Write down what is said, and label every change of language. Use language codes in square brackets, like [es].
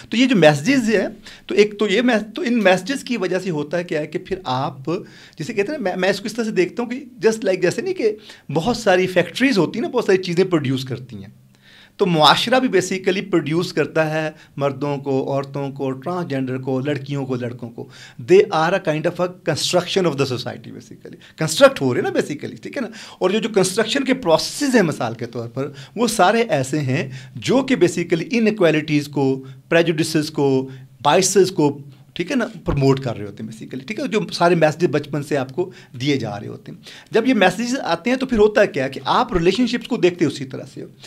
[ur] تو یہ جو میسیجز ہیں تو ایک تو یہ تو ان میسیجز کی وجہ سے ہوتا ہے کیا ہے کہ پھر آپ جسے کہتے ہیں میں اس کو اس طرح سے دیکھتا ہوں کہ جسٹ لائک جیسے نہیں کہ بہت ساری فیکٹریز ہوتی ہیں نا, بہت ساری چیزیں پروڈیوس کرتی ہیں, تو معاشرہ بھی بیسیکلی پروڈیوس کرتا ہے مردوں کو, عورتوں کو, ٹرانسجینڈر کو, لڑکیوں کو, لڑکوں کو. [en] they are a kind of a construction of the society basically, [ur] construct ہو رہے ہیں نا بیسیکلی. [en] ٹھیک ہے نا. [ur] اور جو کنسٹرکشن کے پروسیسز ہیں مثال کے طور پر وہ سارے ایسے ہیں جو کہ بیسیکلی ان ایکویلٹیز کو, پریجوڈسز کو, بائسز کو, ٹھیک ہے نا, پروموٹ کر رہے ہوتے ہیں بیسیکلی. ٹھیک ہے. جو سارے میسیجز بچپن سے آپ کو دیے جا رہے ہوتے ہیں. جب یہ میسیجز آتے ہیں تو پھر ہوتا ہے کیا کہ آپ ریلیشن شپس کو دیکھتے اسی طرح سے ہو.